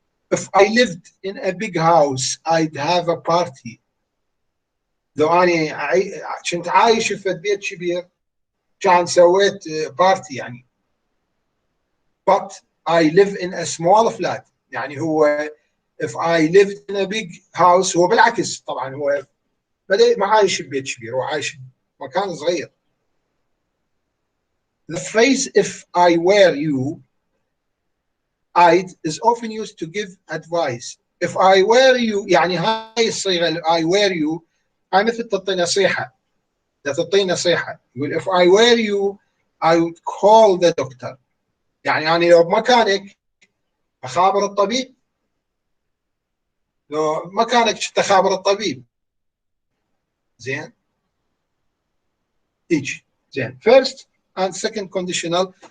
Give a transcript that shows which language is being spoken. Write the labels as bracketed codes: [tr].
[en] if I lived in a big house I'd have a party، [ar] لو أنا كنت عايش في بيت كبير كان سويت بارتي يعني. [en] but I live in a small flat، [ar] يعني هو [en] if I lived in a big house [ar] هو بالعكس طبعا، هو بدأ ما عايش ببيت كبير، هو عايش مكان صغير. [en] The phrase if I were you I'd is often used to give advice. if I were you [ar] يعني هاي الصيغة [en] I were you [ar] هاي مثل تعطي نصيحة، تعطي نصيحة، يقول [en] if I were you I would call the doctor، [ar] يعني أنا لو بمكانك أخابر الطبيب، لو مكانك تخابر الطبيب. زين [en] each زين first and second conditional.